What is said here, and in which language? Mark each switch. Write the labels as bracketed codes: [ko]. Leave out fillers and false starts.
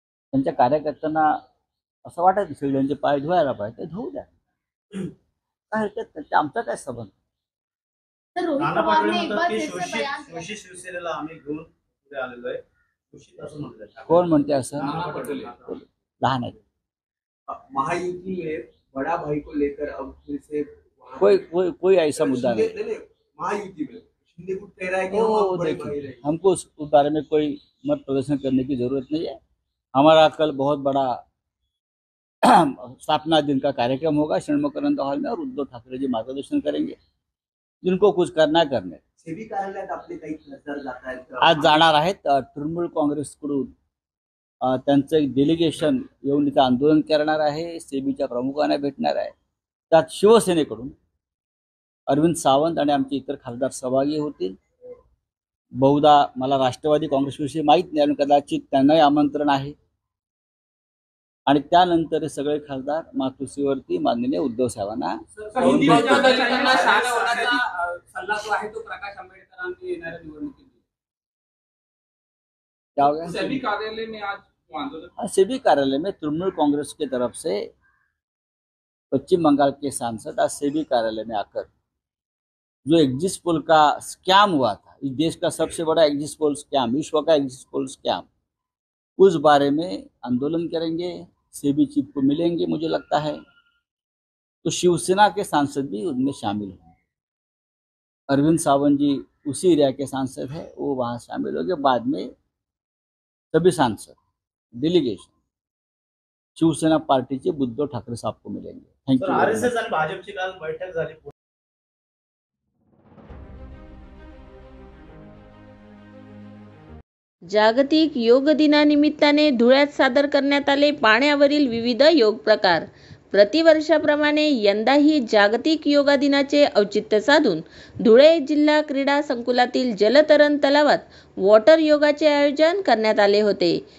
[mr] त्यांच्या कार्यकर्त्यांना असं वाटत असेल त्यांचे पाय धुवायला पाहिजे, ते धुवू द्या, काय हरकत नाही. आमचा काय संबंध? नाना पटोले म्हणतात की शोषित शिवसेनेला आम्ही घेऊन पुढे आलेलो आहे. शोषित असं म्हटलं. कोण म्हणते असं? नाना पटोले लहान आहेत. [hi] महायुति में बड़ा भाई को लेकर अब फिर से कोई ऐसा मुद्दा नहीं. महायुति में शिंदे कुछ कह रहा है कि वो बड़े भाई देखिए, रहे. हमको उस बारे में कोई मत प्रदर्शन करने की जरूरत नहीं है. हमारा कल बहुत बड़ा स्थापना दिन का कार्यक्रम होगा षण्मुखानंद हॉल में और उद्धव ठाकरे जी मार्गदर्शन करेंगे. जिनको कुछ करना है करने. [mr] सेबी कार्यालयात आपले काही खासदार जात आहेत. आज जाणार आहेत. तृणमूल काँग्रेसकडून त्यांचं एक डेलिगेशन येऊन इथं आंदोलन करणार आहे. सेबीच्या प्रमुखांना भेटणार आहे. त्यात शिवसेनेकडून अरविंद सावंत आणि आमचे इतर खासदार सहभागी होतील. बहुधा मला राष्ट्रवादी काँग्रेसविषयी माहीत नाही आणि कदाचित त्यांनाही आमंत्रण आहे. आणि त्यानंतर हे सगळे खासदार मातोश्रीवरती माननीय उद्धव साहेबांना सल्ला जो आहे तो प्रकाश आंबेडकरांनी येणाऱ्या निवडणुकीत [hi] क्या हो गया? सेबी कार्यालय में आज आंदोलन. सेबी कार्यालय में तृणमूल कांग्रेस की तरफ से पश्चिम बंगाल के सांसद आज सेबी कार्यालय में आकर जो एग्जिट पोल का स्कैम हुआ था, इस देश का सबसे बड़ा एग्जिट पोल स्कैम, विश्व का एग्जिट पोल स्कैम, उस बारे में आंदोलन करेंगे. सेबी चीफ को मिलेंगे. मुझे लगता है तो शिवसेना के सांसद भी उनमें शामिल होंगे. अरविंद सावंत जी उसी एरिया के सांसद है, वो वहाँ शामिल होंगे. बाद में सभी सांसद डेलीगेशन शिवसेना पार्टीचे उद्धव ठाकरे साहब को मिलेंगे. [en] Thank you. [mr] आरएसएस आणि भाजपची काल बैठक झाली. जागतिक योग दिनानिमित्ताने धुळ्यात सादर करण्यात आले पाण्यावरील विविध योग प्रकार. प्रतिवर्षाप्रमाणे यंदाही जागतिक योगा दिनाचे औचित्य साधून धुळे जिल्हा क्रीडा संकुलातील जलतरण तलावात वॉटर योगाचे आयोजन करण्यात आले होते.